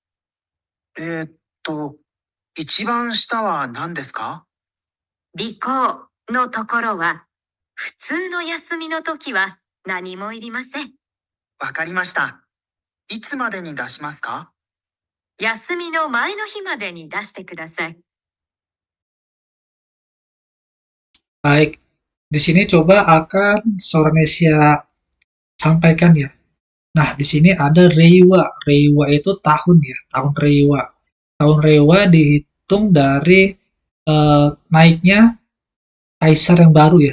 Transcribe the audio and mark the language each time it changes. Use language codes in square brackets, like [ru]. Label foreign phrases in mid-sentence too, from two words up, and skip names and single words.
[ja] 一番下は何ですか？備考のところは、普通の休みの時は何もいりません。わかりました。いつまでに出しますか？休みの前の日までに出してください。 [id] Baik, di sini coba akan Soranesia sampaikan ya. Nah, di sini ada Reiwa. Reiwa itu tahun ya, tahun Reiwa. Tahun Reiwa dihitung dari naiknya kaisar yang baru ya.